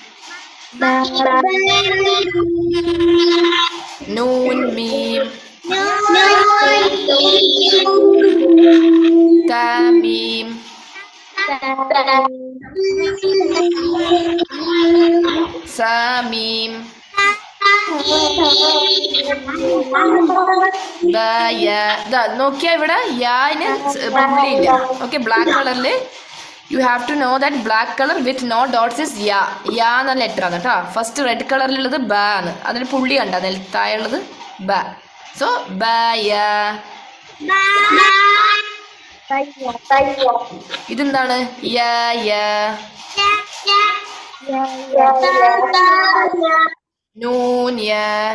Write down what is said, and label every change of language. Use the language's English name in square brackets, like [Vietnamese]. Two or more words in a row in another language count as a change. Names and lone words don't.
[Arabic] نون ميم. Tamim. Samim. [Malayalam] നോക്കിയാ ഇവിടെ യാന് പുള്ളിയില്ല. [English] okay, black colour-il you have to know that black colour with no dots is യാ. [Malayalam] യാ എന്ന ലെറ്റർ ആണ് കേട്ടോ. [English] first red [Malayalam] കളറിലുള്ളത് ബ ആണ്. അതിന് പുള്ളി കണ്ട താഴെയുള്ളത് ബ. സോ ബ യാ. ഇതെന്താണ്? [Arabic] يا يا. نون يا.